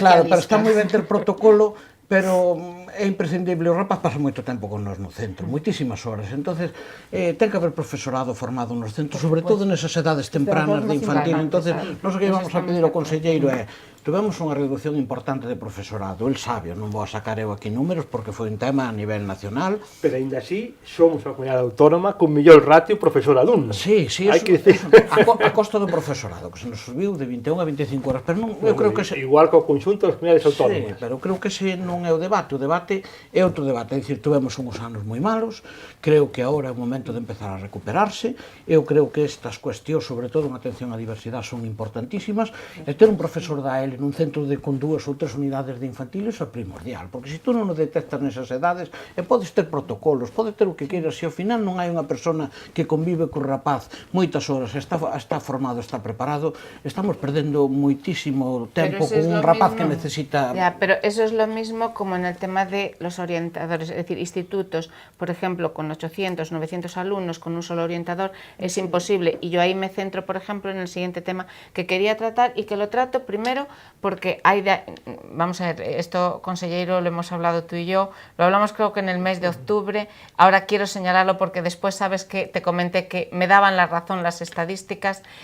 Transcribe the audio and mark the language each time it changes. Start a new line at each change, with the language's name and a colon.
Galician: Claro, pero está moi ben ter protocolo, pero é imprescindible, o rapaz pasa moito tempo con nós no centro, moitísimas horas, entonces ten que haber profesorado formado nos centros, sobre todo nesas edades tempranas de infantil, entonces nós o que vamos a pedir ao conselleiro é tivemos unha reducción importante de profesorado, el sabe, non vou a sacar eu aquí números porque foi un tema a nivel nacional. Pero ainda así, somos a comunidade autónoma con mellor ratio profesor-alumno. Sí, eso, a costa do profesorado, que se nos subiu de 21 a 25 horas, pero non, eu creo que igual co conxunto das comunidades autónomas. Sí, pero creo que ese non é o debate é outro debate, é dicir, tivemos uns anos moi malos, creo que agora é o momento de empezar a recuperarse, eu creo que estas cuestións, sobre todo en atención á diversidade, son importantísimas, e ter un profesor da AL nun centro con 2 ou 3 unidades de infantil é primordial, porque se tú non o detectas nesas edades, podes ter protocolos, podes ter o que queiras, se ao final non hai unha persona que convive co rapaz moitas horas, está formado, está preparado, estamos perdendo moitísimo tempo con un rapaz que necesita...
Spanish: Pero eso es lo mismo como en el tema tema de los orientadores, es decir, institutos, por ejemplo, con 800, 900 alumnos, con un solo orientador, es imposible. Y yo ahí me centro, por ejemplo, en el siguiente tema que quería tratar y que lo trato primero porque vamos a ver, esto, consejero, lo hemos hablado tú y yo, lo hablamos creo que en el mes de octubre, ahora quiero señalarlo porque después sabes que te comenté que me daban la razón las estadísticas